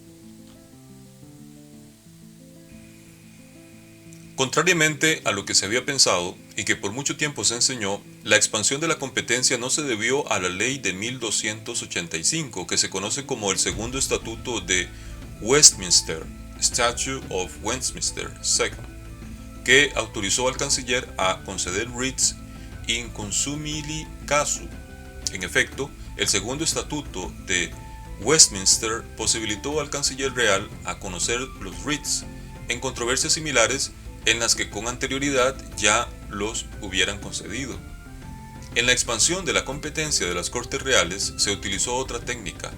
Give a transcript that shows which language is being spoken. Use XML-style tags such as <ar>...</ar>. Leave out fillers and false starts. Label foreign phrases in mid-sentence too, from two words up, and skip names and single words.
<es>Contrariamente a lo que se había pensado y que por mucho tiempo se enseñó, la expansión de la competencia no se debió a la ley de 1285, que se conoce como el Segundo Estatuto de Westminster, Statute of Westminster II, que autorizó al canciller a conceder writs</es> <la>inconsumili casu.</la> <es>En efecto, el segundo estatuto de Westminster posibilitó al canciller real a conocer los writs en controversias similares en las que con anterioridad ya los hubieran concedido. En la expansión de la competencia de las Cortes Reales se utilizó otra técnica.</es>